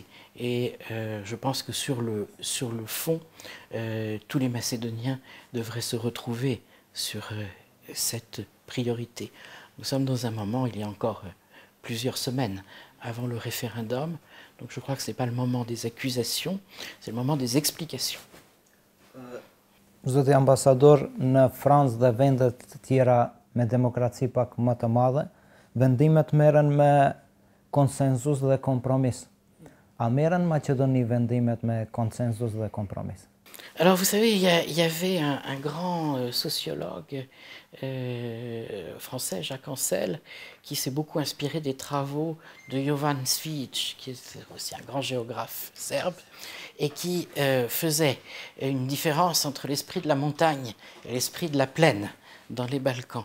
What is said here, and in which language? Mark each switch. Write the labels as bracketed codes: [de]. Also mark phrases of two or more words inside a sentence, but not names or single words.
[fr] Et je pense que sur le fond, tous les Macédoniens devraient se retrouver sur cette priorité. Nous sommes dans un moment, il y a encore plusieurs semaines avant le référendum, donc je crois que ce n'est pas le moment des accusations, c'est le moment des explications. [sq] Zoti ambasador, në Francë dhe vendet të tjera me demokraci pak më të madhe, vendimet merren me konsensus dhe kompromis. A merren Maqedoni vendimet me konsensus dhe kompromis? [fr] Alors, vous savez, il y avait un grand sociologue français, Jacques Ancel, qui s'est beaucoup inspiré des travaux de Jovan Cvijić, qui est aussi un grand géographe serbe, et qui faisait une différence entre l'esprit de la montagne et l'esprit de la plaine dans les Balkans.